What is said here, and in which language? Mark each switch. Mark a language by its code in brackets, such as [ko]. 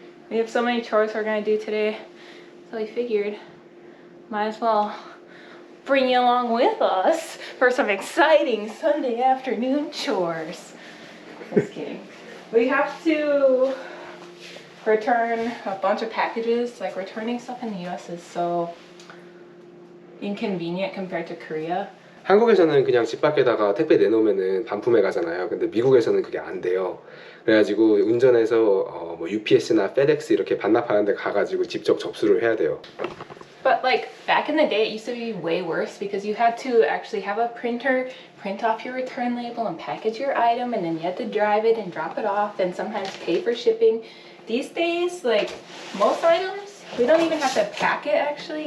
[en] We have so many chores we're gonna do today, so we figured might as well bring you along with us for some exciting Sunday afternoon chores. Just kidding. We have to return a bunch of packages. Like, returning stuff in the US is so inconvenient compared to Korea. [ko] 한국에서는 그냥 집 밖에다가 택배 내놓으면은 반품해 가잖아요. 근데 미국에서는 그게 안 돼요. 그래가지고 운전해서 뭐 UPS나 FedEx 이렇게 반납하는 데 가가지고 직접 접수를 해야 돼요. [en] But like back in the day, it used to be way worse because you had to actually have a printer print off your return label and package your item, and then you had to drive it and drop it off and sometimes pay for shipping. These days, like most items, we don't even have to pack it actually.